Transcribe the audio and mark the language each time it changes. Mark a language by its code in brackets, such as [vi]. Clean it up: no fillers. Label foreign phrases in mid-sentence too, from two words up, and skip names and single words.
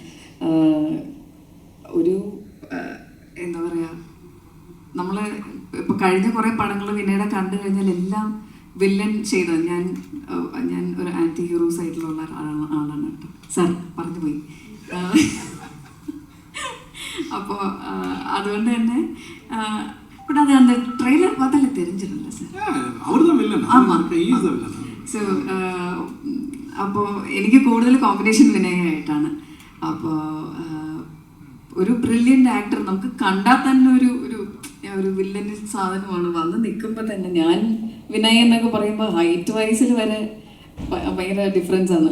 [ml] ഒരു എന്താ പറയുക, നമ്മൾ ഇപ്പോൾ കഴിഞ്ഞ കുറേ പടങ്ങൾ വിനയുടെ കണ്ടു കഴിഞ്ഞാൽ എല്ലാം വില്ലൻ ചെയ്തത് ഞാൻ ഒരു [en] anti hero [ml] സൈഡിലുള്ള ആളാണ് കേട്ടോ. സാർ പറഞ്ഞു പോയി. അപ്പോൾ അതുകൊണ്ട് തന്നെ [ta] பட் அது அந்த ட்ரெய்லர் பார்த்தாலே தெரிஞ்சிடும்ல சார், அவர்தான் வில்லன். ஆமாம். [ml] ஸோ അപ്പോൾ എനിക്ക് കൂടുതൽ കോമ്പിനേഷൻ വിനയായിട്ടാണ്. അപ്പോൾ ഒരു [en] brilliant actor [ml] നമുക്ക് കണ്ടാൽ തന്നെ ഒരു വില്ലന് സാധനമാണ്. വന്ന് നിൽക്കുമ്പോൾ തന്നെ ഞാൻ വിനയ് എന്നൊക്കെ പറയുമ്പോൾ ഹൈറ്റ് വൈസിൽ വരെ ഭയങ്കര ഡിഫറൻസ് ആണ്.